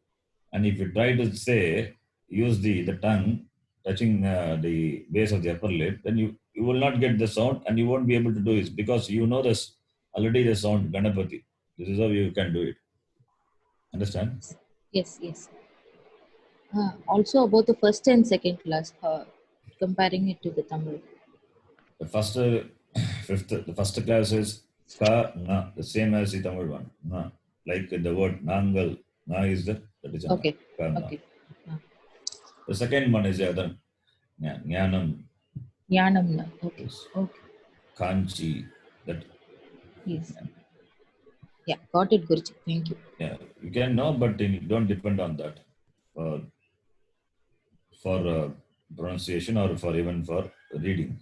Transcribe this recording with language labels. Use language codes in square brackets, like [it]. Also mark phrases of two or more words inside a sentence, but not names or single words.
[en] And if you try to say, use the tongue touching the base of the upper lip, then you will not get the sound and you won't be able to do it because you know this already the sound Ganapati. This is how you can do it. Understand? Yes, yes. Also about the first and second class, comparing it to the Tamil. The first class is ka na, the same as the Tamil one. Na. Like the word nangal. Na is that is a na. Okay, Ka na. okay. The second one is the other Jnanam. Yanam. Okay, Yes. okay. Kanchi. That Yes. Yeah, got it, Guruji. Thank you. yeah, you can know, but you don't depend on that for pronunciation or for even for reading.